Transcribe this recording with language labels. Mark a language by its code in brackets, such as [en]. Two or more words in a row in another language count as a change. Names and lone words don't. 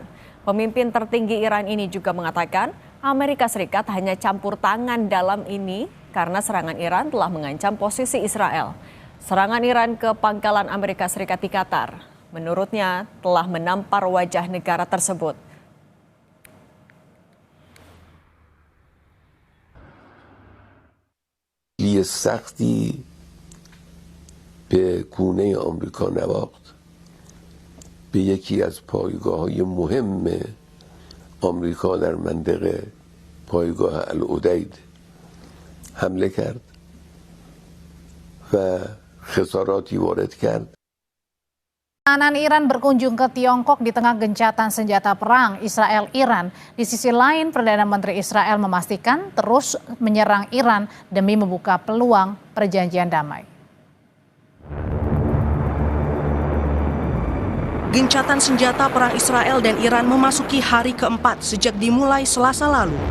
[id] Pemimpin tertinggi Iran ini juga mengatakan Amerika Serikat hanya campur tangan dalam ini karena serangan Iran telah mengancam posisi Israel. Serangan Iran ke pangkalan Amerika Serikat di Qatar, menurutnya telah menampar wajah negara tersebut. [fa] سختی به گونه آمریکا نواخت به یکی از پایگاه‌های مهم آمریکا در منطقه پایگاه العدید حمله کرد و خساراتی وارد کرد. [id] Pertahanan Iran berkunjung ke Tiongkok di tengah gencatan senjata perang Israel-Iran. Di sisi lain, Perdana Menteri Israel memastikan terus menyerang Iran demi membuka peluang perjanjian damai. Gencatan senjata perang Israel dan Iran memasuki hari keempat sejak dimulai Selasa lalu.